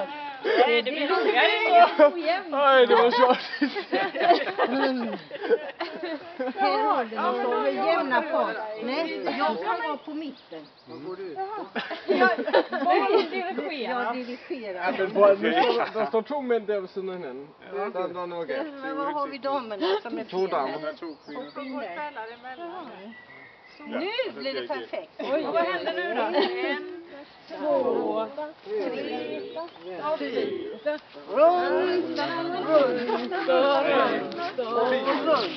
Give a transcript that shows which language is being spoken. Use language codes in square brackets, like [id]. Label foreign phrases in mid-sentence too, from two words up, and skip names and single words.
[sv] Nej, det blir roligare. [da] Ej, det var sjovt. [sv] Här håller ni så med jämna par. Nej, jag kan vara på mitten. Jag dirigerar. [da] Men prøv, nu der står 2 mænd der ved siden af hinanden. Der er noget galt. [sv] Men vad har vi damerna som är 2 fel? [da] damer. [sv] Nu blir det perfekt. Och vad händer nu då? 1, 2, 3, 4. Runt, runt, runt, runt.